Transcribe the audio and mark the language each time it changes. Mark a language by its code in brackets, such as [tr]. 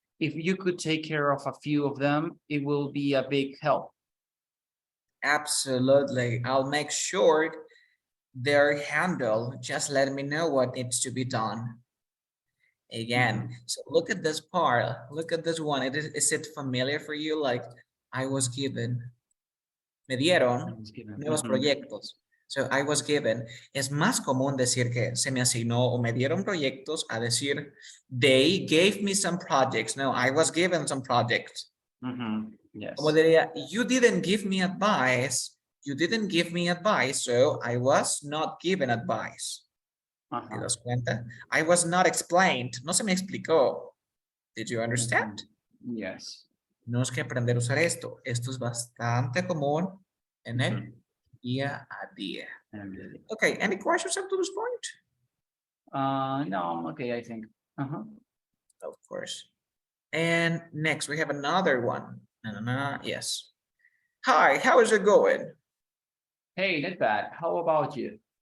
[en] If you could take care of a few of them, it will be a big help. Absolutely. I'll make sure they're handled. Just let me know what needs to be done. Again, so look at this part. Look at this one. Is it familiar for you? Like, I was given. [es] Me dieron nuevos proyectos. [en] So, I was given. [es] Es más común decir que se me asignó o me dieron proyectos a decir, [en] they gave me some projects. No, I was given some projects. Yes. [es] Como diría, [en] you didn't give me advice. You didn't give me advice, so I was not given advice. [es] ¿Te das cuenta? [en] I was not explained. [es] No se me explicó. [en] Did you understand? Yes. [es] Tenemos que aprender a usar esto. Esto es bastante común en el día a día. [en] Okay, any questions up to this point? No, I'm okay, I think. Of course. And next, we have another one. Yes. Hi, how is it going? Hey, not bad. How about you?